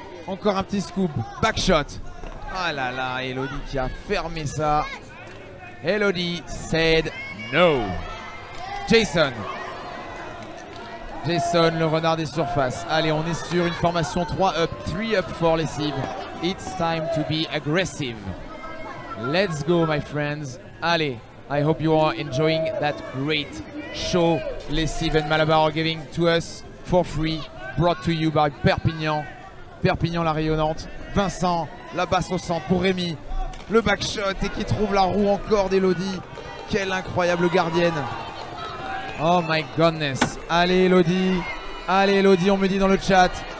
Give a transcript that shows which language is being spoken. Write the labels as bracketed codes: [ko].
[fr] Encore un petit scoop, backshot. Ah là là, Elodie qui a fermé ça. [en] Elodie said no. [fr] Jason, le renard des surfaces. Allez, on est sur une formation 3 up for Lessive. [en] It's time to be aggressive. Let's go, my friends. Allez, I hope you are enjoying that great show Lessive and Malabar are giving to us for free. Brought to you by Perpignan. [fr] Perpignan la rayonnante. Vincent, la basse au centre pour Rémi. Le backshot et qui trouve la roue encore d'Elodie. Quelle incroyable gardienne. [en] Oh my goodness. [fr] Allez Elodie, on me dit dans le chat.